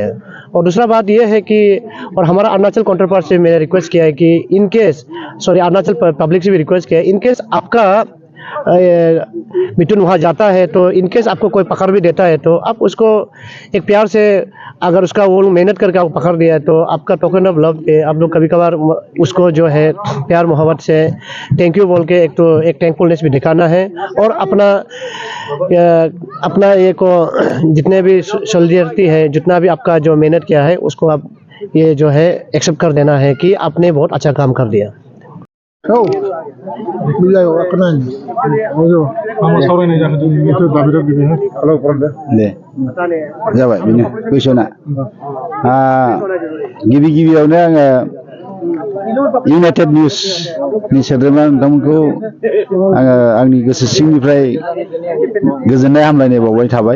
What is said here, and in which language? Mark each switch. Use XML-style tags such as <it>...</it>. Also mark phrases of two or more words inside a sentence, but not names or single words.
<hi>और दूसरा बात ये है कि और हमारा अरुणाचल काउंटर पार्ट से मैंने रिक्वेस्ट किया है कि इन केस अरुणाचल पब्लिक से भी रिक्वेस्ट किया है, इन केस आपका मिथुन वहाँ जाता है तो इनकेस आपको कोई पकड़ भी देता है तो आप उसको एक प्यार से, अगर उसका वो मेहनत करके आपको पकड़ दिया है तो आपका</hi> <en>token of love</en> <hi>पे आप लोग कभी कभार उसको जो है प्यार मोहब्बत से</hi> <en>thank you</en> <hi>बोल के एक थैंकफुलनेस भी दिखाना है। और अपना ये को जितने भी सोल्जरिटी है, जितना भी आपका जो मेहनत किया है उसको आप ये जो है एक्सेप्ट कर देना है कि आपने बहुत अच्छा काम कर दिया।</hi> <brx>जाबाय बेनो बैसोना गिबि गिबियावनो आङो इउनाइटेड निउस नि सोद्रोमा नोंथांमोनखौ आङो आंनि गोसो सिंनिफ्राय गोजोननाय हामलायनाय बावबाय थाबाय।</brx>